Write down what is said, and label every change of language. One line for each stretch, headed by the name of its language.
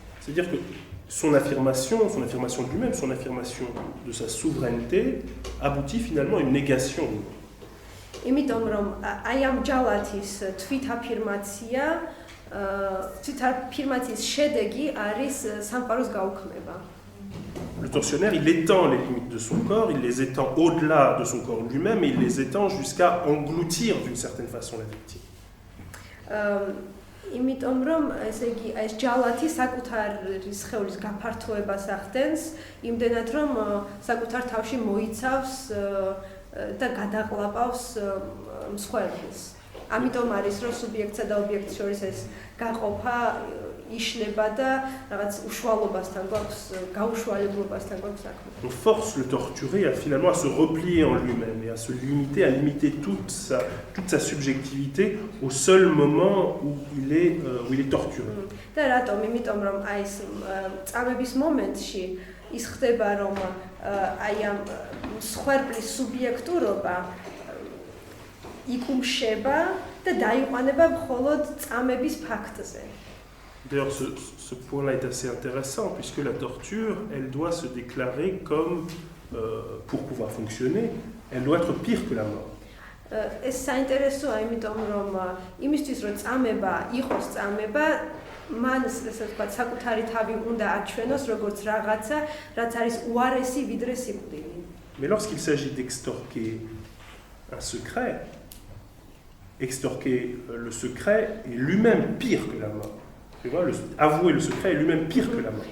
French: C'est-à-dire que son affirmation de lui-même, son affirmation de sa souveraineté aboutit finalement à une négation.
Georgian: იმიტომ რომ აი ამ ჯალათის თვით აფირმაცია თვითაფირმაციის შედეგი არის სამყაროს გაუქმება.
French: Le tortionnaire, il étend les limites de son corps, il les étend au-delà de son corps lui-même et il les étend jusqu'à engloutir d'une certaine façon la victime.
Georgian: იმიტომ რომ ესე იგი ეს ჯალათი საკუთარი სხეულის გაფართოებას ახდენს, იმდენად რომ საკუთარ თავში მოიცავს და გადაყლაპავს მსხვერპლს. ამიტომ არის რომ სუბიექტსა და ობიექტს შორის ეს გაყოფა იშლება და რაღაც უშუალობასთან გვაქვს, გაუშუალებლობასთან გვაქვს საქმე.
French: On force le torturé finalement à se replier en lui-même et à se limiter, à limiter toute sa subjectivité au seul moment où il est torturé.
Georgian: და რატომ? იმიტომ რომ აი ეს წამების მომენტში ის ხდება რომ აი ამ მსხვერპლის სუბიექტურობა იკუმშება და დაიყვანება მხოლოდ წამების ფაქტზე.
French: D'ailleurs, ce point-là est assez intéressant puisque la torture, elle doit se déclarer comme, pour pouvoir fonctionner, elle doit être pire que la mort.
Georgian: ეს საინტერესოა, იმიტომ რომ იმისთვის რომ წამება იყოს წამება, მან ესე ვთქვათ, საკუთარი თავი უნდა აჩვენოს როგორც რაღაცა, რაც არის უარესი ვიდრე სიკვდილი.
French: Mais lorsqu'il s'agit d'extorquer un secret, extorquer le secret est lui-même pire que la mort. Tu vois, avouer le secret est lui-même pire que la mort.